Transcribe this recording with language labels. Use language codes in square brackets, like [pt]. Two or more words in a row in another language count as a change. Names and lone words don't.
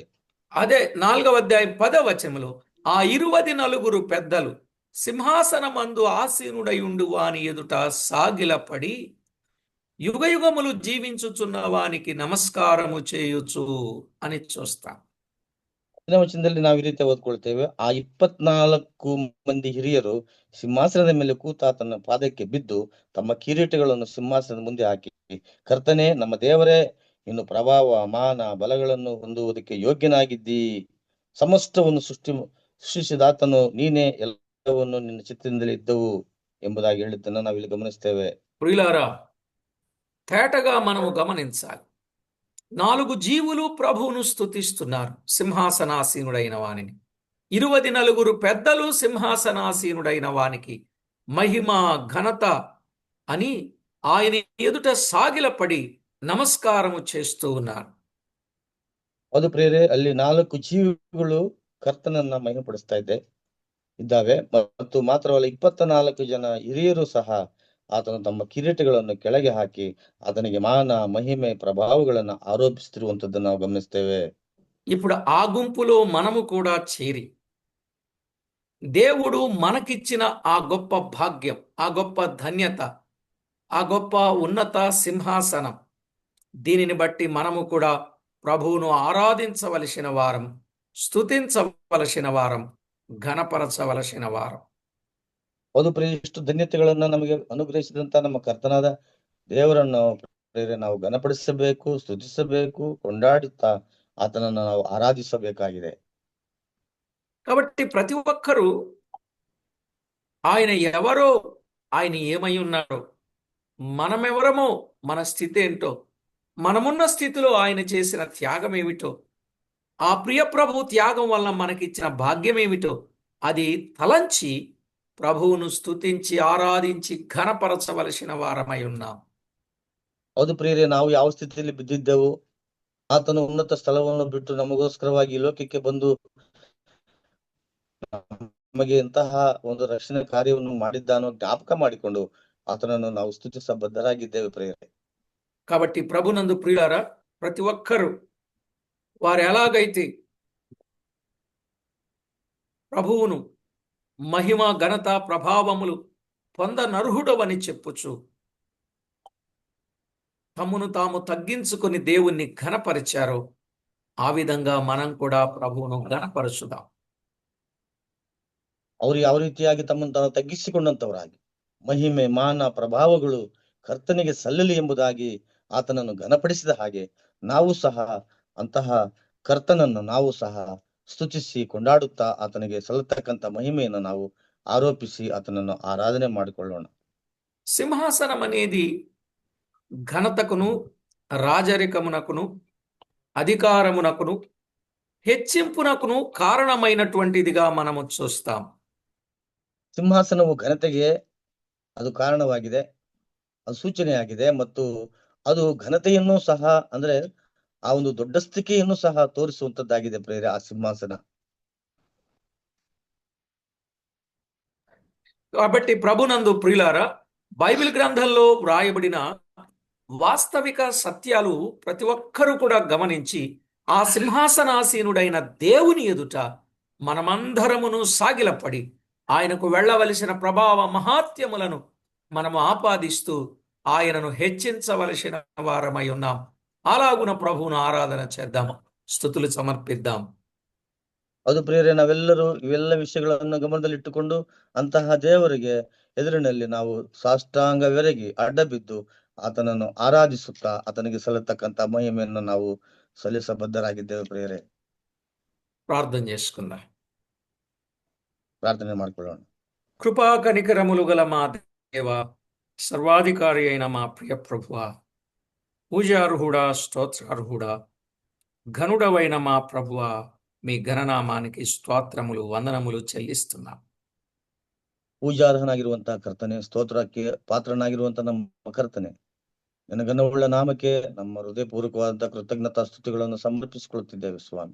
[te] అదే 4వ అధ్యాయం 10వ వచనములో ఆ 24 పెద్దలు సింహాసనమందు ఆసీనుడై ఉండు వాని ఎదుట సాగిలపడి యుగయుగములు జీవించుచున్న వానికి నమస్కారము చేయుచు అని చూస్తాం. [kn] ವಚನದಲ್ಲಿ ನಾವು ಈ ರೀತಿ ಓದ್ಕೊಳ್ತೇವೆ, ಆ 24 ಮಂದಿ ಹಿರಿಯರು ಸಿಂಹಾಸನದ ಮೇಲೆ ಕೂತಾತನ ಪಾದಕ್ಕೆ ಬಿದ್ದು ತಮ್ಮ ಕಿರೀಟಗಳನ್ನು ಸಿಂಹಾಸನದ ಮುಂದೆ ಹಾಕಿ, ಕರ್ತನೇ, ನಮ್ಮ ದೇವರೇ, ಇನ್ನು ಪ್ರಭಾವ, ಮಾನ, ಬಲಗಳನ್ನು ಹೊಂದುವುದಕ್ಕೆ ಯೋಗ್ಯನಾಗಿದ್ದೀ. ಸಮಸ್ತವನ್ನು ಸೃಷ್ಟಿಸಿದಾತನು ನೀನೇ, ಎಲ್ಲವನ್ನು ನಿನ್ನ ಚಿತ್ತದಿಂದಲೇ ಇದ್ದವು ಎಂಬುದಾಗಿ ಹೇಳಿದ್ದನ್ನು ನಾವಿಲ್ಲಿ గమనిస్తేವೆ. [te] ప్రియులారా, తేటగా మనము గమనించాలి. 4 జీవులు ప్రభువును స్తుతిస్తున్నారు, సింహాసనాసీనుడైన వానిని. 24 పెద్దలు సింహాసనాసీనుడైన వానికి మహిమ, ఘనత అని ఆయన ఎదుట సాగిలపడి నమస్కారము చేస్తూ ఉన్నారు. [kn] ಹೌದು ಪ್ರಿಯರೇ, ಅಲ್ಲಿ 4 ಜೀವಿಗಳು ಕರ್ತನನ್ನ ಮಹಿಮೆಪಡಿಸ್ತಾ ಇದ್ದಾವೆ. ಮತ್ತು ಮಾತ್ರವಲ್ಲ, 24 ಜನ ಹಿರಿಯರು ಸಹ ಆತನು ತಮ್ಮ ಕಿರೀಟಗಳನ್ನು ಕೆಳಗೆ ಹಾಕಿ ಆತನಿಗೆ ಮಾನ, ಮಹಿಮೆ, ಪ್ರಭಾವಗಳನ್ನು ಆರೋಪಿಸುತ್ತಿರುವಂತದ್ದನ್ನು ನಾವು ಗಮನಿಸ್ತೇವೆ. [te] ఇప్పుడు ఆ గుంపులో మనము కూడా చేరి దేవుడు మనకిచ్చిన ఆ గొప్ప భాగ్యం, ఆ గొప్ప ధన్యత, ఆ గొప్ప ఉన్నత సింహాసనం, దీనిని బట్టి మనము కూడా ప్రభువును ఆరాధించవలసిన వారం, స్తుతించవలసిన వారం, ఘనపరచవలసిన వారం. [kn] ಹೌದು ಪ್ರಿಯ, ಇಷ್ಟು ಧನ್ಯತೆಗಳನ್ನ ನಮಗೆ ಅನುಗ್ರಹಿಸಿದಂತ ನಮ್ಮ ಕರ್ತನಾದ ದೇವರನ್ನು ಪ್ರಿಯರೇ ನಾವು ಘನಪಡಿಸಬೇಕು, ಸ್ತುತಿಸಬೇಕು, ಕೊಂಡಾಡುತ್ತಾ ಆತನನ್ನು ನಾವು ಆರಾಧಿಸಬೇಕಾಗಿದೆ. [te] కాబట్టి ప్రతి ఒక్కరూ ఆయన ఎవరో, ఆయన ఏమై ఉన్నాడో, మనమెవరమో, మన స్థితి ఏంటో, మనమున్న స్థితిలో ఆయన చేసిన త్యాగం ఏమిటో, ఆ ప్రియ ప్రభు త్యాగం వల్ల మనకిచ్చిన భాగ్యం ఏమిటో అది తలంచి ప్రభువును స్తుతించి ఆరాధించి ఘనపరచవలసిన వారమై ఉన్నాం. [kn] ಹೌದು ಪ್ರಿಯರೇ, ನಾವು ಯಾವ ಸ್ಥಿತಿಯಲ್ಲಿ ಬಿದ್ದಿದ್ದೆವು, ಆತನು ಉನ್ನತ ಸ್ಥಳವನ್ನು ಬಿಟ್ಟು ನಮಗೋಸ್ಕರವಾಗಿ ಈ ಲೋಕಕ್ಕೆ ಬಂದು ನಮಗೆ ಎಂತಹ ಒಂದು ರಕ್ಷಣೆ ಕಾರ್ಯವನ್ನು ಮಾಡಿದ್ದಾನೋ ಜ್ಞಾಪಕ ಮಾಡಿಕೊಂಡು ಆತನನ್ನು ನಾವು ಸ್ತುತಿಸ ಬದ್ಧರಾಗಿದ್ದೇವೆ ಪ್ರಿಯರೇ. [te] కాబట్టి ప్రభునందు ప్రియులారా, ప్రతి ఒక్కరూ వారు ఎలాగైతే ప్రభువును మహిమ, ఘనత, ప్రభావములు పొందనర్హుడవని చెప్పుచు తమను తాము తగ్గించుకొని దేవుణ్ణి ఘనపరిచారో, ఆ విధంగా మనం కూడా ప్రభువును ఘనపరచుదాం. [kn] ಅವರು ಯಾವ ರೀತಿಯಾಗಿ ತಮ್ಮನ್ನು ತಾವು ತಗ್ಗಿಸಿಕೊಂಡಂತವರಾಗಿ ಮಹಿಮೆ, ಮಾನ, ಪ್ರಭಾವಗಳು ಕರ್ತನಿಗೆ ಸಲ್ಲಲಿ ಎಂಬುದಾಗಿ ಆತನನ್ನು ಘನಪಡಿಸಿದ ಹಾಗೆ ನಾವು ಸಹ ಅಂತಹ ಕರ್ತನನ್ನು ನಾವು ಸಹ ಸ್ತುತಿಸಿ ಕೊಂಡಾಡುತ್ತಾ ಆತನಿಗೆ ಸಲ್ಲತಕ್ಕಂತ ಮಹಿಮೆಯನ್ನು ನಾವು ಆರೋಪಿಸಿ ಆತನನ್ನು ಆರಾಧನೆ ಮಾಡಿಕೊಳ್ಳೋಣ. [te] సింహాసనం అనేది ఘనతకును, రాజరికమునకును, అధికారమునకును, హెచ్చింపునకును కారణమైనటువంటిదిగా మనము చూస్తాం. [kn] ಸಿಂಹಾಸನವು ಘನತೆಗೆ ಅದು ಕಾರಣವಾಗಿದೆ, ಅದು ಸೂಚನೆಯಾಗಿದೆ, ಮತ್ತು ಅದು ಘನತೆಯನ್ನು ಸಹ, ಅಂದ್ರೆ ಆ ಒಂದು ದೊಡ್ಡಸ್ತಿಕೆಯನ್ನು ಸಹ ತೋರಿಸುವಂತದ್ದಾಗಿದೆ ಪ್ರೇರೆ ಆ ಸಿಂಹಾಸನ. [te] కాబట్టి ప్రభునందు ప్రియులారా, బైబిల్ గ్రంథంలో వ్రాయబడిన వాస్తవిక సత్యాలు ప్రతి ఒక్కరూ కూడా గమనించి ఆ సింహాసనాసీనుడైన దేవుని ఎదుట మనమందరమును సాగిలపడి ఆయనకు వెళ్ళవలసిన ప్రభావ మహాత్యములను మనము ఆపాదిస్తూ ఆయనను హెచ్చించవలసిన వారమై ఉన్నాం. అలాగున ప్రభువును ఆరాధన చేద్దాం, స్తుతులు సమర్పిద్దాం. [kn] ಅದು ಪ್ರಿಯರೇ, ನಾವೆಲ್ಲರೂ ಇವೆಲ್ಲ ವಿಷಯಗಳನ್ನು ಗಮನದಲ್ಲಿಟ್ಟುಕೊಂಡು ಅಂತಹ ದೇವರಿಗೆ ಎದುರಿನಲ್ಲಿ ನಾವು ಸಾಷ್ಟಾಂಗವೆರಗಿ ಅಡ್ಡ ಬಿದ್ದು ಆತನನ್ನು ಆರಾಧಿಸುತ್ತಾ ಆತನಿಗೆ ಸಲ್ಲತಕ್ಕಂತ ಮಹಿಮೆಯನ್ನು ನಾವು ಸಲ್ಲಿಸಬದ್ಧರಾಗಿದ್ದೇವೆ ಪ್ರಿಯರೇ. [te] ప్రార్థన చేసుకుందాం. [kn] ಪ್ರಾರ್ಥನೆ ಮಾಡ್ಕೊಳ್ಳೋಣ. [te] కృపా కనికరములు గల మా దేవ, సర్వాధికారి అయిన మా ప్రియ ప్రభువా, పూజార్హుడా, స్తోత్రార్హుడా, ఘనుడవైన మా ప్రభువా, మీ ఘననామానికి స్తోత్రములు, వందనములు చెల్లిస్తున్నాం. [kn] ಪೂಜಾರ್ಹನಾಗಿರುವಂತಹ ಕರ್ತನೆ, ಸ್ತೋತ್ರಕ್ಕೆ ಪಾತ್ರನಾಗಿರುವಂತಹ ನಮ್ಮ ಕರ್ತನೆ, ನಿನ್ನ ಘನವುಳ್ಳ ನಾಮಕ್ಕೆ ನಮ್ಮ ಹೃದಯಪೂರ್ವಕವಾದಂತಹ ಕೃತಜ್ಞತಾ ಸ್ತುತಿಗಳನ್ನು ಸಮರ್ಪಿಸಿಕೊಳ್ಳುತ್ತಿದ್ದೇವೆ ಸ್ವಾಮಿ.